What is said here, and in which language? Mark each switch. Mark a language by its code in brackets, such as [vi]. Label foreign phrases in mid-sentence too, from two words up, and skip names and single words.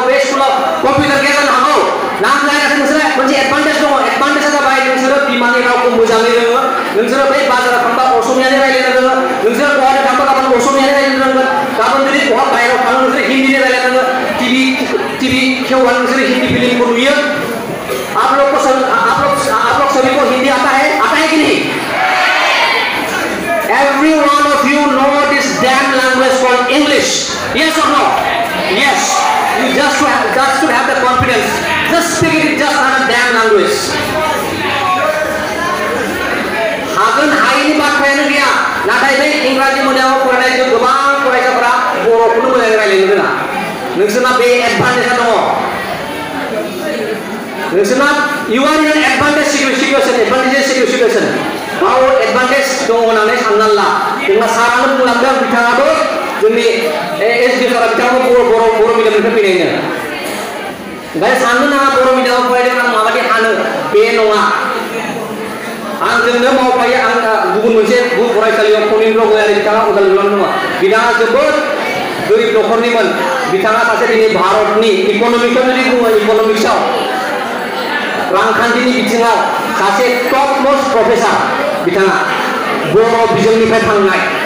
[brx] बे स्कुलाव कम्पिउटार गैया जानो हागौ नाम लायाखै नोंसोरो मोनसे एडभान्टेज दङ एडभान्टेजआ जाबाय नोंसोरो बिमानि रावखौ मोजाङै रोङो नोंसोरो बै बाजाराव थांबा असमियानि रायज्लायनो रोङो नोंसोरो बहानि थांबा गाबोन असमियानि रायज्लायनो रोंगोन गाबोन जुदि बहा बाहेरायाव थाङो नोंसोरो हिन्दीनि रायज्लायनो रोङो टिभि खेवबा नोंसोरो हिन्दी फिल्मखौ नुयो [hi] आप लोग सभी को हिंदी आता है कि नहीं [en] Every one of you know this damn language called English. Yes or no? Yes. You just should have the confidence. Just speak it just another damn language. [brx] हागोन हायिनि बाथ्रायानो गैया नाथाय बे इंराजि मिडियामाव फरायनाय जों गोबां फरायसाफोरा बर'खौनो मोजाङै रायज्लायनो रोङा नोंसोरना बे एडभान्टेजआ दङ नोंसोरना you [en] are in an advantage situation [brx] गाव एडभान्टेज दङ होननानै साननानै ला जोंना सारानो बुंलांदों बिथाङाबो जोंनि एसडि सारा बिथाङाबो बर' मिडियामनिफ्राय फैनायनो ओमफ्राय साननो नाङा बर' मिडियामाव फरायदों आं माबायदि हानो बे नङा आंजोंनो मावफायो आं गुबुन मोनसे फरायसालियाव फनिन्द्र गयारि बिथाङा उदालगुरियावनो दङ बिथाङा जोबोद गोरिब न'खरनिमोन बिथाङा सासे दिनै भारतनि इक'नमिक्सआव जुदि बुङो इक'नमिक्सआव रांखान्थिनि बिथिङाव सासे [en] top most professor [brx] बिथाङा बर' बिजोंनिफ्राय थांनाय